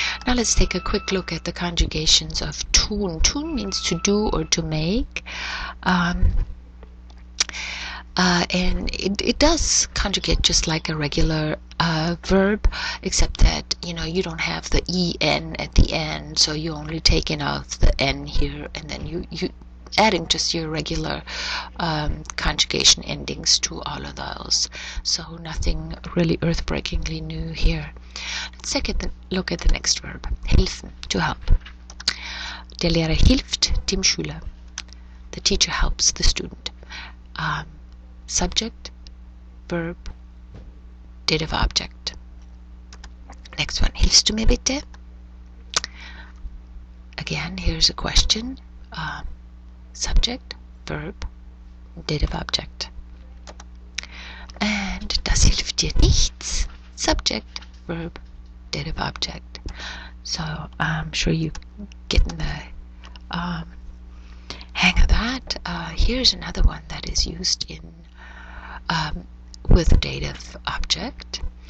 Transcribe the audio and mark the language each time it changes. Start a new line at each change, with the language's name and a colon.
English: Now let's take a quick look at the conjugations of tun. Tun means to do or to make, and it does conjugate just like a regular verb, except that you don't have the en at the end, so you only taking out the n here, and then you adding just your regular conjugation endings to all of those. So nothing really earth-breakingly new here. Let's take a look at the next verb. Helfen, to help.
German: Der Lehrer hilft dem Schüler.
English: The teacher helps the student. Subject, verb, dative object. Next one.
German: Hilfst du mir bitte?
English: Again, here's a question. Subject, verb, dative object. And
German: das hilft dir nichts.
English: Subject, verb, dative object. So I'm sure you're getting the hang of that. Here's another one that is used in with a dative object.